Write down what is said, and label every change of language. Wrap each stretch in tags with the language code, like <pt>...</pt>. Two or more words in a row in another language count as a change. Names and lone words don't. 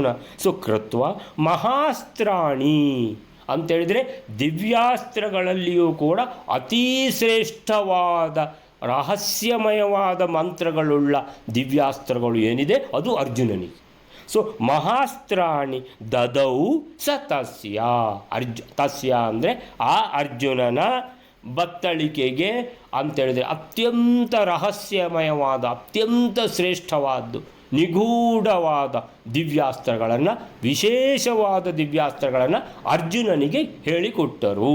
<kn>ಸೊ</kn> <sa>ಕೃತ್ವ ಮಹಾಸ್ತ್ರಾಣಿ</sa> <kn>ಅಂತೇಳಿದರೆ ದಿವ್ಯಾಸ್ತ್ರಗಳಲ್ಲಿಯೂ ಕೂಡ ಅತೀ ಶ್ರೇಷ್ಠವಾದ ರಹಸ್ಯಮಯವಾದ ಮಂತ್ರಗಳುಳ್ಳ ದಿವ್ಯಾಸ್ತ್ರಗಳು ಏನಿದೆ ಅದು ಅರ್ಜುನನಿಗೆ. ಸೊ</kn> <sa>ಮಹಾಸ್ತ್ರಾಣಿ ದದೌ ಸ ತಸ್ಯ,</sa> <kn>ತಸ್ಯ ಅಂದರೆ ಆ ಅರ್ಜುನನ ಬತ್ತಳಿಕೆಗೆ ಅಂತೇಳಿದರೆ ಅತ್ಯಂತ ರಹಸ್ಯಮಯವಾದ ಅತ್ಯಂತ ಶ್ರೇಷ್ಠವಾದ್ದು ನಿಗೂಢವಾದ ದಿವ್ಯಾಸ್ತ್ರಗಳನ್ನು ವಿಶೇಷವಾದ ದಿವ್ಯಾಸ್ತ್ರಗಳನ್ನು ಅರ್ಜುನನಿಗೆ ಹೇಳಿಕೊಟ್ಟರು.</kn>